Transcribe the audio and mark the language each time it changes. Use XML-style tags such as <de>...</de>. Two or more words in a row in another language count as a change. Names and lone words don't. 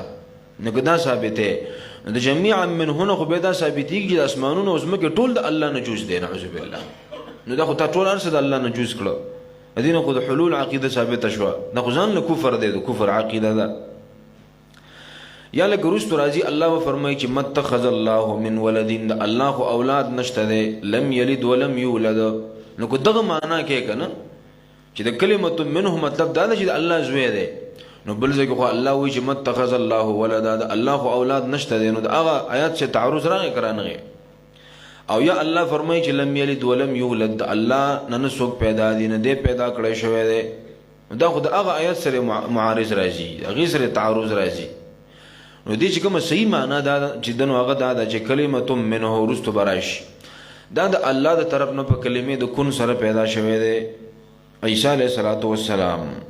<ps>نو که دا ثابته، نو د</ps> <ar>جمیعا منه</ar> <ps>نه خو بیا دا ثابتېږي چې د اسمانونه او ځمکې ټول د الله نه جز دی،</ps> <ar>نعوذ بالله.</ar> <ps>نو دا خو تا ټول هر څه د الله نه جز کړه، دینه خو د حلول عقیده ثابته شوه، دا خو ځان له کفر دی، د کفر عقیده ده. یا لکه وروسته راځي الله وفرمایي چې</ps> <ar>متخذ الله من ولدین،</ar> <ps>د الله خو اولاد نشته دی،</ps> <ar>لم یلد ولم یولد.</ar> <ps>نو که دغه معنا کې که نه چې د</ps> <ar>کلمت منه</ar> <ps>مطلب دا ده چې د الله زوی دی، نو بل ځای کې خو الله وایي چې</ps> <ar>متخذ الله ولدا،</ar> <ps>د الله خو اولاد نشته دی، نو د هغه آیات چې تعرض راغی که رانغی. او یا الله فرمایي چې</ps> <ar>لم یلد ولم یولد،</ar> <ps>د الله نه څوک پیدا دي، نه دی پیدا کړی شوی دی، دا خو د هغه آیت سره معارض راځي، هغې سره تعرض راځي. نو دې چې کومه صحیح معنا دا چې دنو هغه دا ده چې</ps> <ar>کلمت منه</ar> <ps>وروسته به راشي، دا د الله د طرف نه په کلمې د کن سره پیدا شوی دی عیسی</ps> <ar>علیه السلام.</ar>